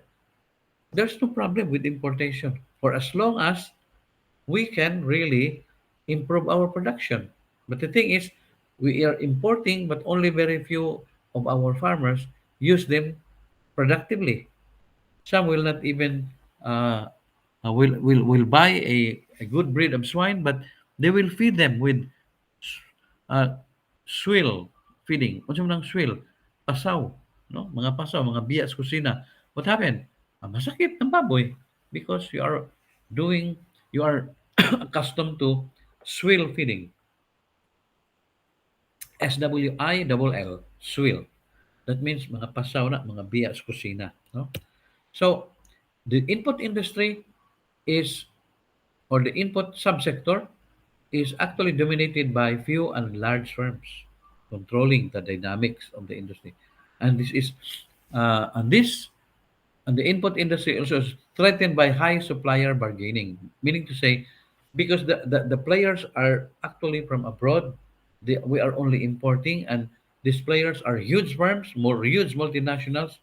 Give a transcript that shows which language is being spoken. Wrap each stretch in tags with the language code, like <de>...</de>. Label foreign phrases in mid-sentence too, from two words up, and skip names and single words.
<en>There's no problem with importation for as long as we can really improve our production. But the thing is, we are importing, but only very few of our farmers use them productively. Some will not even will buy a good breed of swine, but they will feed them with uh, swill feeding.</en> <hil>Ano man ang swill? Pasaw. No? Mga pasaw, mga biya sa kusina.</hil> <en>What happened?</en> <hil>Masakit ng baboy</hil> <en>because doing, you are accustomed to swill feeding. SWILL, swill. That means</en> <hil>mga pasaw na, mga biya sa kusina. No?</hil> <en>So, the input industry is, or the input subsector is actually dominated by few and large firms controlling the dynamics of the industry. And this is, and this, and the input industry also is threatened by high supplier bargaining, meaning to say, because the players are actually from abroad, we are only importing, and these players are huge firms, more huge multinationals.</en>